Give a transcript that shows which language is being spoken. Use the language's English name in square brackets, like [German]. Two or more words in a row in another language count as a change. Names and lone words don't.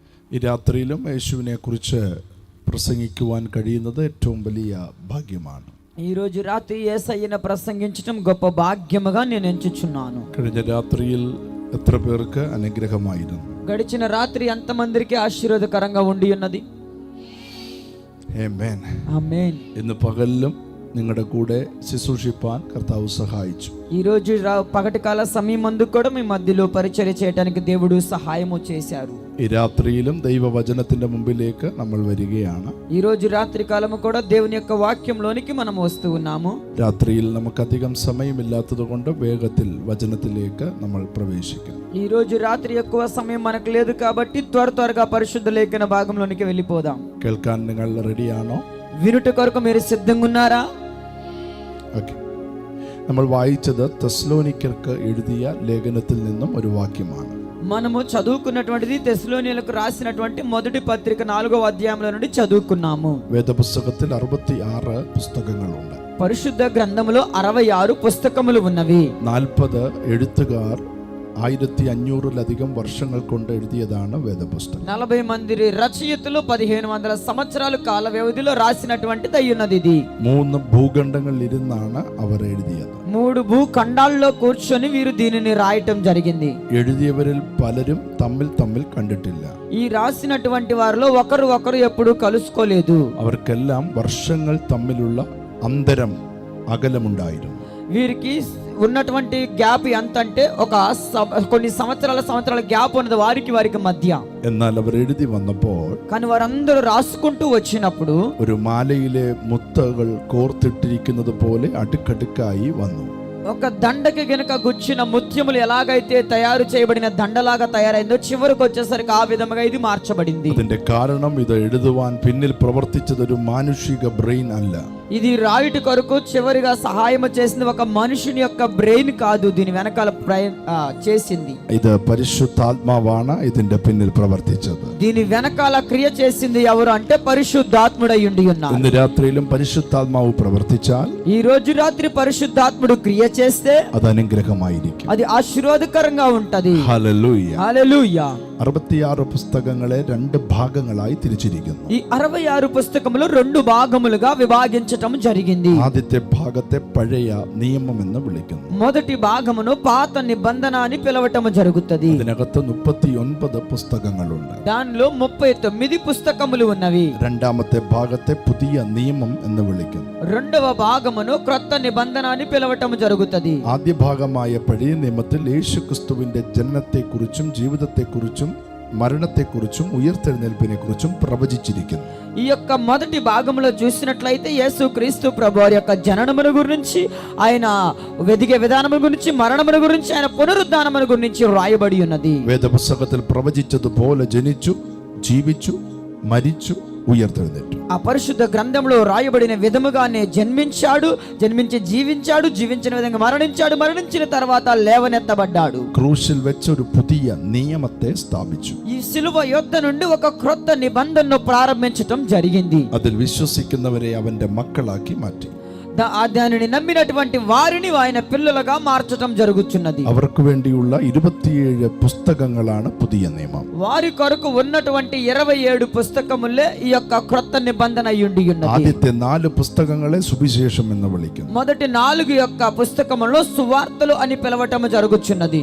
[Malayalam] ഈ രാത്രിയിലും യേശുവിനെ കുറിച്ച് പ്രസംഗിക്കുവാൻ കഴിയുന്നത് ഏറ്റവും വലിയ ഭാഗ്യമാണ്. [Telugu] ఈ రోజు రాత్రి యేసయ్యను ప్రసంగించడం గొప్ప భాగ్యముగా నేను ఎంచుచున్నాను. [Malayalam] കഴിഞ്ഞ രാത്രിയിൽ എത്ര പേർക്ക് അനുഗ്രഹമായിരുന്നു? [Telugu] గడిచిన రాత్రి ఎంతమందికి ఆశీర్వాదకరంగా ఉండి ఉన్నది? [Malayalam] ആമേൻ. [Telugu] ఆమేన్. [Malayalam] ഇന്ന് പകലിലും നിങ്ങളുടെ കൂടെ ശുശ്രൂഷിപ്പാൻ കർത്താവ് സഹായിച്ചു. [Telugu] ఈ రోజు పగటి కాల సమయం మందు కూడా మీ మధ్యలో పరిచర్య చేయడానికి దేవుడు సహాయము చేశారు. [Malayalam] ഈ രാത്രിയിലും ദൈവവചനത്തിന്റെ മുമ്പിലേക്ക് നമ്മൾ വരികയാണ്. [Telugu] ఈ రోజు రాత్రి కాలము కూడా దేవుని యొక్క వాక్యంలోనికి మనం వస్తూ ఉన్నాము. [Malayalam] രാത്രിയിൽ നമുക്കധികം സമയമില്ലാത്തത് കൊണ്ട് വേഗത്തിൽ വചനത്തിലേക്ക് നമ്മൾ പ്രവേശിക്കും. [Telugu] ఈ రోజు రాత్రి ఎక్కువ సమయం మనకు లేదు కాబట్టి త్వరగా పరిశుద్ధ లేఖన భాగంలోనికి వెళ్ళిపోదాం. [Malayalam] കേൾക്കാൻ നിങ്ങൾ റെഡിയാണോ? [Telugu] వినుట కొరకు మీరు సిద్ధంగా ఉన్నారా? [Malayalam] ഓക്കെ. നമ്മൾ വായിച്ചത് തെസ്സലോനിക്കർക്ക് എഴുതിയ ലേഖനത്തിൽ നിന്നും ഒരു വാക്യമാണ്. [Telugu] మనము చదువుకున్నటువంటిది తెస్సలోనియులకు రాసినటువంటి మొదటి పత్రిక 4వ అధ్యాయంలో నుండి చదువుకున్నాము. [Malayalam] വേദപുസ്തകത്തിൽ 66 പുസ്തകങ്ങളുണ്ട്. [Telugu] పరిశుద్ధ గ్రంథములో 66 పుస్తకములు ఉన్నవి. [Malayalam] 40 എഴുത്തുകാർ 1500-ലധികം വർഷങ്ങൾ കൊണ്ട് എഴുതിയതാണ് വേദപുസ്തകം. [Telugu] 40 మంది రచయితలు 1500 సంవత్సరాల కాల వ్యవధిలో రాసినటువంటిది అయ్యున్నది. ఇది [Malayalam] 3 భూఖండങ്ങളിൽ ഇരുന്നാണ് അവർ എഴുതിയത്. [Telugu] 3 భూఖండాల్లో కూర్చొని వీరు దీనిని రాయటం జరిగింది. [Malayalam] എഴുതിയവരിൽ പലരും തമ്മിൽ കണ്ടിട്ടില്ല. [Telugu] ఈ రాసినటువంటి వారిలో ఒకరు ఎప్పుడు కలుసుకోలేదు. [Malayalam] അവർക്കെല്ലാം വർഷങ്ങൾ തമ്മിലുള്ള അന്തരം അകലമുണ്ടായിരുന്നു. [Telugu] వీరికి ఉన్నటువంటి గ్యాప్ ఎంత అంటే కొన్ని సంవత్సరాల గ్యాప్ ఉన్నది వారికి మధ్య. [Malayalam] എന്നാൽ അവർ എഴുതി വന്നപ്പോൾ [Telugu] కానీ వారందరూ రాసుకుంటూ వచ్చినప్పుడు [Malayalam] ഒരു മാലയിലെ മുത്തുകൾ കോർത്തിട്ടിരിക്കുന്നത് പോലെ അടുക്കടുക്കായി വന്നു. [Telugu] ఒక దండకి గనుక గుచ్చిన ముత్యములు ఎలాగైతే తయారు చేయబడిన దండలాగా తయారైందో చివరికి వచ్చేసరికి ఆ విధముగా ఇది మార్చబడింది. [Malayalam] അതിന്റെ കാരണം ഇത് എഴുതുവാൻ പിന്നിൽ പ്രവർത്തിച്ചത് ഒരു മാനുഷിക ബ്രെയിൻ അല്ല. [Telugu] ఇది రాయుటి కొరకు చివరిగా సహాయం చేసింది ఒక మనుషుని యొక్క బ్రెయిన్ కాదు, దీని వెనకాల చేసింది [Malayalam] ഇത് പരിശുദ്ധാത്മാവാണ് ഇതിന്റെ പിന്നിൽ പ്രവർത്തിച്ചത്. [Telugu] దీని వెనకాల క్రియ చేసింది ఎవరు అంటే పరిశుద్ధాత్ముడై ఉండి ఉన్నారు. [Malayalam] ഇന്ന് രാത്രിയിലും പരിശുദ്ധാത്മാവ് പ്രവർത്തിച്ചാൽ [Telugu] ఈ రోజు రాత్రి పరిశుద్ధాత్ముడు క్రియ చేస్తే [Malayalam] അത് അനുഗ്രഹമായിരിക്കും. [Telugu] అది ఆశీర్వాదకరంగా ఉంటది. [Malayalam] ഹല്ലേലൂയ. [Telugu] హల్లెలూయా. [Malayalam] 66 പുസ്തകങ്ങളെ 2 ഭാഗങ്ങളായി തിരിച്ചിരിക്കുന്നു. [Telugu] ఈ 66 పుస్తకములు 2 భాగములుగా విభాగించటం జరిగింది. [Malayalam] ആദ്യത്തെ ഭാഗത്തെ പഴയ നിയമം എന്ന് വിളിക്കുന്നു. [Telugu] మొదటి భాగమును పాత నిబంధన అని పిలవటం జరుగుతది. [Malayalam] അതിനകത്ത് 39 പുസ്തകങ്ങളുണ്ട്. [Telugu] దానిలో 39 పుస్తకములు ఉన్నవి. [Malayalam] രണ്ടാമത്തെ ഭാഗത്തെ പുതിയ നിയമം എന്ന് വിളിക്കുന്നു. [Telugu] రెండవ భాగమును క్రొత్త నిబంధన అని పిలవటం జరుగుతది. [Malayalam] ആദ്യ ഭാഗമായ പഴയ നിയമത്തിൽ യേശുക്രിസ്തുവിന്റെ ജനനത്തെക്കുറിച്ചും ജീവിതത്തെക്കുറിച്ചും മരണത്തെക്കുറിച്ചും ഉയർത്തെഴുന്നേൽപ്പിനെ കുറിച്ചും പ്രവചിച്ചിരിക്കുന്നു. [Telugu] ఈ యొక్క మొదటి భాగంలో చూసినట్లయితే యేసుక్రీస్తు ప్రభువారి యొక్క జననముల గురించి, ఆయన వెదిగే విధానముల గురించి, మరణముల గురించి, ఆయన పునరుద్ధానముల గురించి రాయబడి ఉన్నది. [Malayalam] വേദപുസ്തകത്തിൽ പ്രവചിച്ചതുപോലെ ജനിച്ചു, ജീവിച്ചു, മരിച്ചു, ഉയർത്തെഴുന്നേറ്റു. [Telugu] ఆ పరిశుద్ధ గ్రంథంలో రాయబడిన విధముగానే జన్మించాడు, జన్మించి జీవించాడు, జీవించిన విధంగా మరణించాడు, మరణించిన తర్వాత లేవనెత్తబడ్డాడు. [Malayalam] ക്രൂശിൽ വെച്ച് ഒരു പുതിയ നിയമത്തെ സ്ഥാപിച്ചു. [Telugu] ఈ సిలువ యొద్ద నుండి ఒక క్రొత్త నిబంధనను ప్రారంభించటం జరిగింది. [Malayalam] അതിൽ വിശ്വസിക്കുന്നവരെ അവന്റെ മക്കളാക്കി മാറ്റി. [Telugu] దానిని నమ్మినటువంటి వారిని ఆయన పిల్లలుగా మార్చటం జరుగుతున్నది. [Malayalam] അവർക്ക് വേണ്ടിയുള്ള 27 പുസ്തകങ്ങളാണ് പുതിയ നിയമം. [Telugu] వారి కొరకు ఉన్నటువంటి 27 పుస్తకములే ఈ యొక్క క్రొత్త నిబంధన అయ్యుండి ఉన్నది. [Malayalam] ആദ്യത്തെ 4 പുസ്തകങ്ങളെ സുവിശേഷം എന്ന് വിളിക്കുന്നു. [Telugu] మొదటి 4 యొక్క పుస్తకములో సువార్తలు అని పిలవటం జరుగుతున్నది.